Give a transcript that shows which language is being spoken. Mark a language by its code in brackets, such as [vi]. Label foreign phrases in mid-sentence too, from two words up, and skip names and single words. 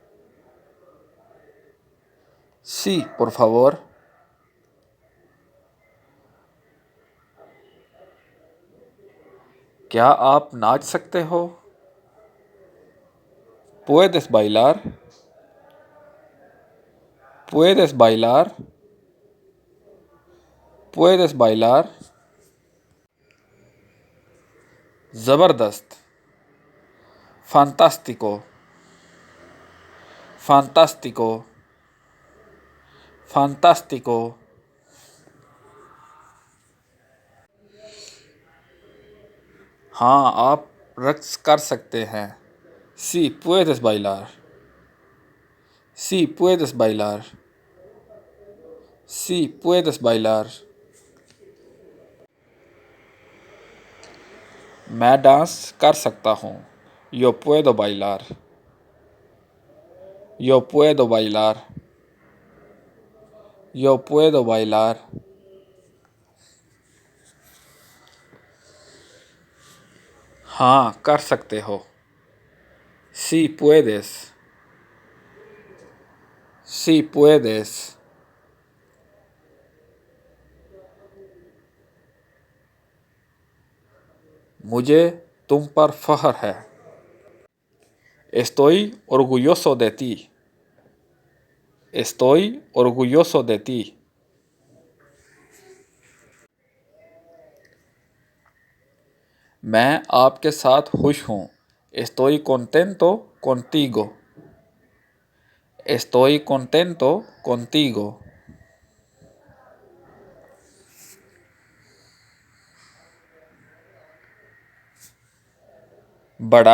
[es] Sí, por favor. [ur] کیا آپ ناچ سکتے ہو؟ [es] ¿Puedes bailar? ¿Puedes bailar? ¿Puedes bailar? زبردست. Fantástico. Fantástico. Fantástico. [ur] ہاں آپ رقص کر سکتے ہیں. [es] Sí, puedes bailar. Sí, puedes bailar. Sí, puedes bailar. [ur] میں ڈانس کر سکتا ہوں. [es] Yo puedo bailar. Yo puedo bailar. Yo puedo bailar. [ur] ہاں کر سکتے ہو. [es] Sí puedes. Sí puedes. [ur] مجھے تم پر فخر ہے. [es] Estoy orgulloso de ti. Estoy orgulloso de ti. [ur] میں آپ کے ساتھ خوش ہوں. [es] Estoy contento contigo. Estoy contento contigo. [ur] بڑا.